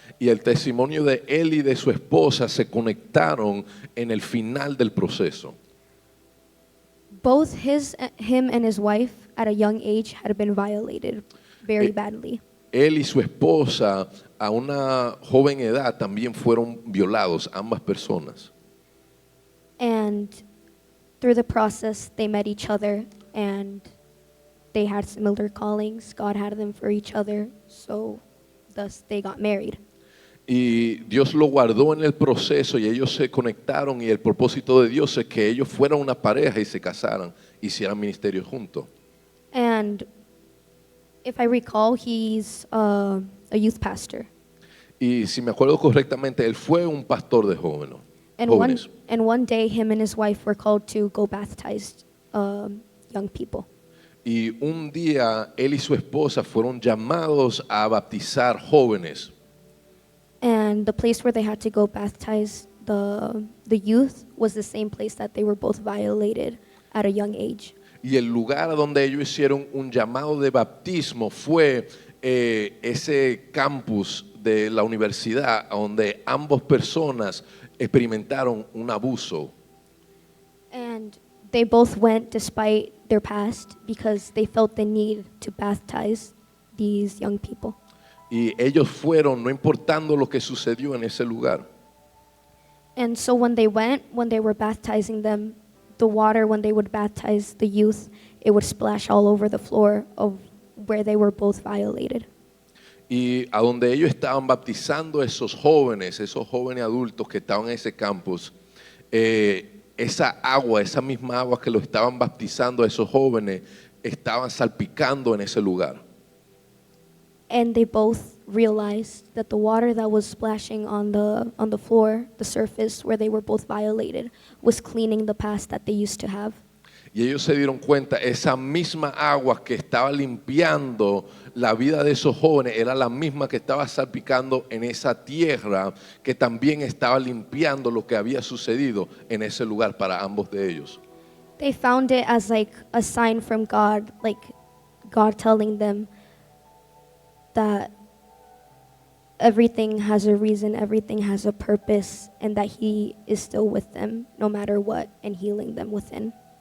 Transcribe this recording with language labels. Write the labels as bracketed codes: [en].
[es] Y el testimonio de él y de su esposa se conectaron en el final del proceso. [en] Both him and his wife at a young age had been violated very badly. [es] Él y su esposa a una joven edad también fueron violados, ambas personas. [en] And through the process, they met each other and they had similar callings. God had them for each other, so thus they got married. [es] Y Dios lo guardó en el proceso y ellos se conectaron y el propósito de Dios es que ellos fueran una pareja y se casaran, hicieran ministerio juntos. [en] And if I recall, he's a youth pastor. [es] Y si me acuerdo correctamente, él fue un pastor de jóvenes. [en] And one day, him and his wife were called to go baptize young people. [es] Y un día él y su esposa fueron llamados a bautizar jóvenes. [en] And the place where they had to go baptize the youth was the same place that they were both violated at a young age. [es] Y el lugar a donde ellos hicieron un llamado de bautismo fue ese campus de la universidad donde ambas personas experimentaron un abuso. [en] And they both went despite their past because they felt the need to baptize these young people. [es] Y ellos fueron, no importando lo que sucedió en ese lugar. [en] And so when they were baptizing them, the water, when they would baptize the youth, it would splash all over the floor of where they were both violated. [es] Y a donde ellos estaban bautizando esos jóvenes adultos que estaban en ese campus, esa agua, esa misma agua que lo estaban bautizando a esos jóvenes, estaban salpicando en ese lugar. [en] And they both realized that the water that was splashing on the floor, the surface where they were both violated, was cleaning the past that they used to have. [es] Y ellos se dieron cuenta, esa misma agua que estaba limpiando la vida de esos jóvenes era la misma que estaba salpicando en esa tierra, que también estaba limpiando lo que había sucedido en ese lugar para ambos de ellos. [en] They found it as like a sign from God, like God telling them that everything has a reason, everything has a purpose, and that He is still with them no matter what and healing them within.